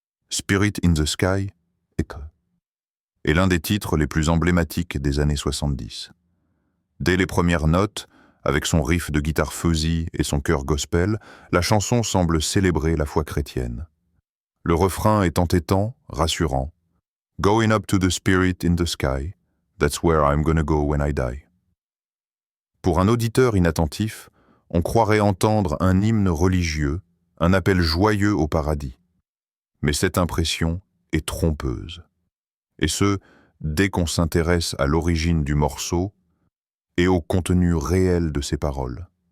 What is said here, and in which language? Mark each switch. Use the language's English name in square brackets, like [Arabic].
[French] Spirit in the Sky est l'un des titres les plus emblématiques des années 70. Dès les premières notes, avec son riff de guitare fuzzy et son chœur gospel, la chanson semble célébrer la foi chrétienne. Le refrain est entêtant, rassurant. [English] Going up to the spirit in the sky, that's where I'm gonna go when I die. [French] Pour un auditeur inattentif, on croirait entendre un hymne religieux, un appel joyeux au paradis. Mais cette impression est trompeuse. Et ce, dès qu'on s'intéresse à l'origine du morceau et au contenu réel de ses paroles.